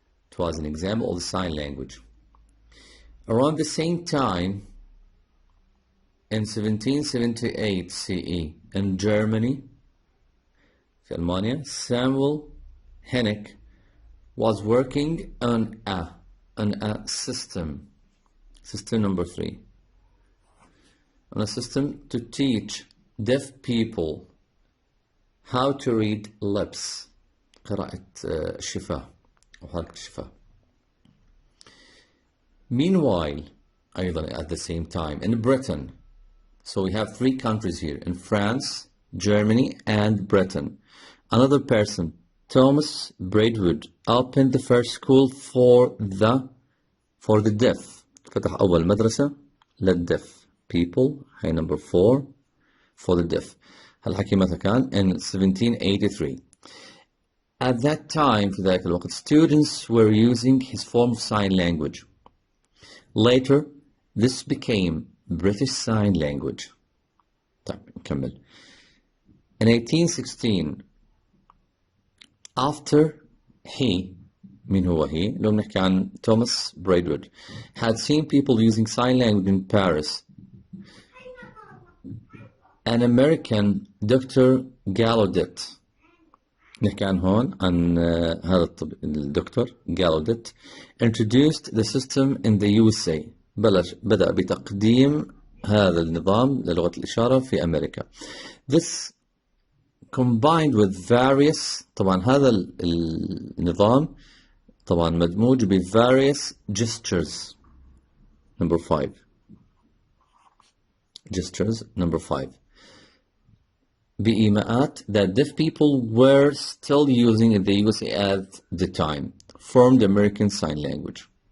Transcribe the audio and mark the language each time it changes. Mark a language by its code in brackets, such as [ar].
[en] It was an example of the sign language. Around the same time, in 1778 CE, in Germany, [ar] في ألمانيا, [en] Samuel Hennig was working on a system. System number 3. On a system to teach deaf people how to read lips. [ar] قراءة الشفاه أو حركة الشفاه. [en] Meanwhile, [ar] أيضا [en] at the same time, in Britain. So we have 3 countries here, in France, Germany, and Britain. Another person, Thomas Braidwood, opened the first school for the deaf. [ar] فتح أول مدرسة لل [en] deaf people. هي number 4 for the deaf. [ar] هالحكي متى كان? [en] In 1783. At that time, [ar] في ذلك الوقت, [en] students were using his form of sign language. Later, this became British Sign Language. [ar] طيب نكمل. [en] In 1816, after he, [ar] مين هو [en] he؟ [ar] لو بنحكي عن [en] Thomas Braidwood, had seen people using sign language in Paris, an American Dr. Gallaudet, [ar] نحكي عن هون عن هذا الدكتور [en] Gallaudet, introduced the system in the USA. [ar] بدأ بتقديم هذا النظام للغة الإشارة في أمريكا. [en] This combined with various, [ar] طبعا هذا النظام طبعا مدموج ب [en] various gestures. Number 5. Gestures number 5. بإيماءات that deaf people were still using in the USA at the time, formed American Sign Language.